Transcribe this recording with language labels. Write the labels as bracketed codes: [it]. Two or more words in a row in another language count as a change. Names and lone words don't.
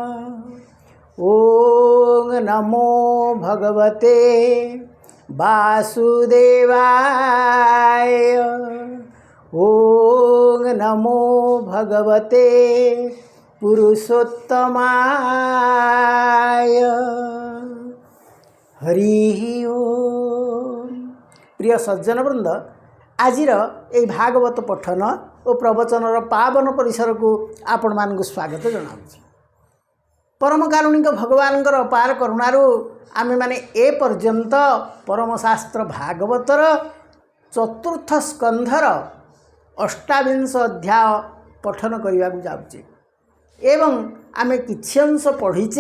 [sa] ఓం నమో భగవతే వాసుదేవాయ. ఓం నమో భగవతే పురుషోత్తమాయ. [or] ହରି ଓମ୍. ପ୍ରିୟ ସଜ୍ଜନବୃନ୍ଦ, ଆଜିର ଏହି ଭାଗବତ ପଠନ ଓ ପ୍ରବଚନର ପାବନ ପରିସରକୁ ଆପଣମାନଙ୍କୁ ସ୍ୱାଗତ ଜଣାଉଛି। ପରମ କାରୁଣିକ ଭଗବାନଙ୍କର ଅପାର କରୁଣାରୁ ଆମେମାନେ ଏ ପର୍ଯ୍ୟନ୍ତ ପରମଶାସ୍ତ୍ର ଭାଗବତର ଚତୁର୍ଥ ସ୍କନ୍ଧର ଅଷ୍ଟାବିଂଶ ଅଧ୍ୟାୟ ପଠନ କରିବାକୁ ଯାଉଛେ ଏବଂ ଆମେ କିଛି ଅଂଶ ପଢ଼ିଛେ।